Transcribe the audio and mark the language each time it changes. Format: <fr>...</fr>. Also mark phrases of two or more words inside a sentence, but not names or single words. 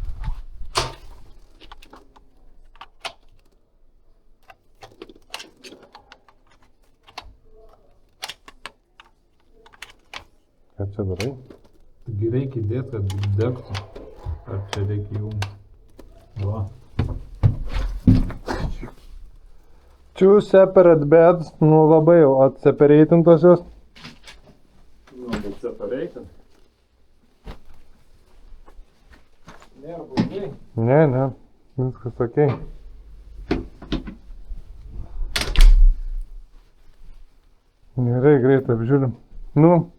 <lt>Ką čia darai? Taigi reikia įdėti, kad degtų. Ar čia reikia jungti? Va.</lt> <en>Two separate beds,</en> <lt>nu labai jau atsepareitintos jos. Nu, bet separated. Nėra blogai. Ne, viskas okei. Gerai, greit apžiūrim. Nu.</lt>